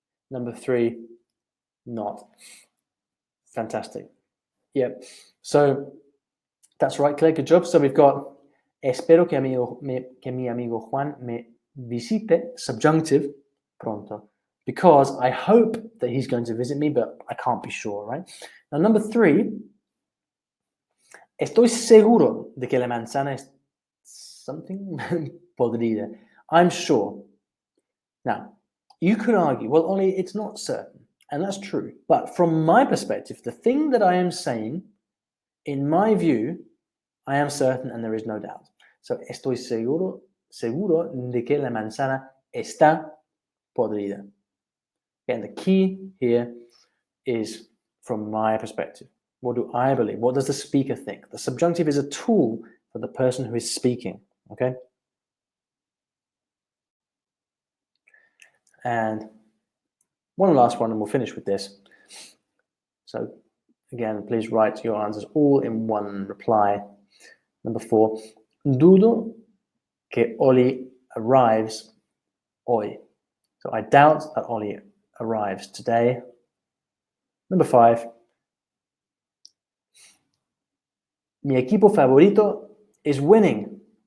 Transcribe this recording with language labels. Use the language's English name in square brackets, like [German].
[English] Number 3, not. Fantastic. Yep. [Spanish] So that's right, Claire. Good job. [English] So we've got [Spanish] espero que mi amigo Juan me visite, subjunctive, pronto. [English] Because I hope that he's going to visit me, but I can't be sure, right? Now, number 3, [Spanish] estoy seguro de que la manzana es something podrida. [English] I'm sure. Now, you could argue, well, Olly, it's not certain. And that's true. But from my perspective, the thing that I am saying, in my view, I am certain and there is no doubt. [Spanish] So, estoy seguro de que la manzana está podrida. [English] Again, the key here is from my perspective. What do I believe? What does the speaker think? The subjunctive is a tool for the person who is speaking, okay? And one last one, and we'll finish with this. So, again, please write your answers all in one reply. Number 4, [Spanish] dudo que [English] Olly arrives hoy. So I doubt that Olly arrives today. Number 5, [Spanish] mi equipo favorito [English] is winning.